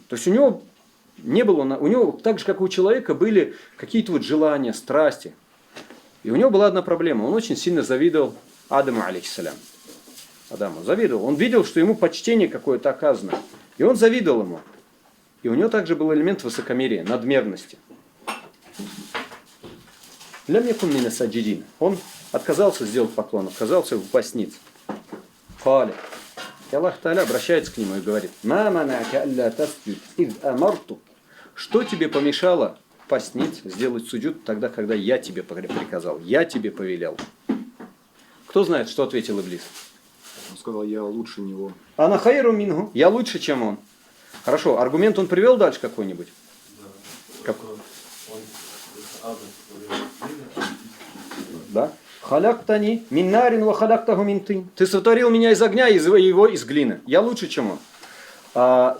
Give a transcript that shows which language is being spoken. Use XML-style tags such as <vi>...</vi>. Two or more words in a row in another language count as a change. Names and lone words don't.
<ru>То есть у него не было, у него так же, как у человека, были какие-то вот желания, страсти. И у него была одна проблема. Он очень сильно завидовал Адаму, алейхиссалям. Адаму завидовал. Он видел, что ему почтение какое-то оказано. И он завидовал ему. И у него также был элемент высокомерия, надмерности.</ru> <ar>لم يكن من الساجدين.</ar> <ru>Он отказался сделать поклон, отказался упасть ниц. Каля. И Аллах Тааля обращается к нему и говорит:</ru> <ar>«ما منعك ألا تسجد إذ أمرتك».</ar> <ru>Что тебе помешало пасть ниц, сделать суджуд тогда, когда я тебе приказал, я тебе повелел? Кто знает, что ответил Иблис? Он сказал, я лучше него.</ru> <ar>أنا خير منه.</ar> <ru>Я лучше, чем он. Хорошо, аргумент он привел дальше какой-нибудь? Да?</ru> <ar>خلقتني من نار وخلقته من طين.</ar> <ru>Ты сотворил меня из огня, его из глины. Я лучше, чем он.</ru>